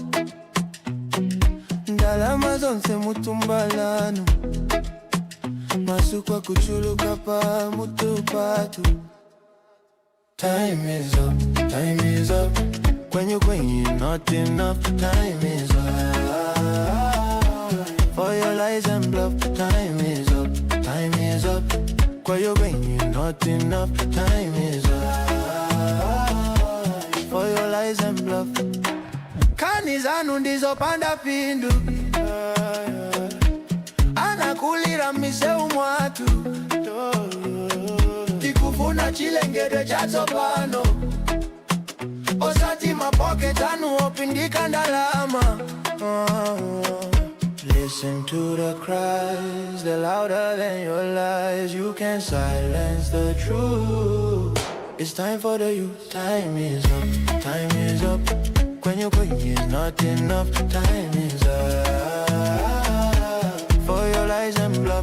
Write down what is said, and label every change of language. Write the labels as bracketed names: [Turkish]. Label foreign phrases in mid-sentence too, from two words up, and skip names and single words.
[Nyanja] ndalama zonse mutumbalano masukwa kuchuluka pa mutupatu. [English] Time is up, time is up. Kwenyu not enough. Time is up for your lies and bluff. Time is up, time is up. Kwenyu not enough. Time is up for your lies and bluff. [Nyanja] Kani zanu ndizo panda pindu anakulira miseu mwatu tikufuna chilengedwe cha tsopano osati mapocket anu opindika ndalama. [English] Listen to the cries, they're louder than your lies. You can't silence the truth. It's time for the youth. Time is up, time is up. Kwenyu is not enough. Time is up for your lies and bluff.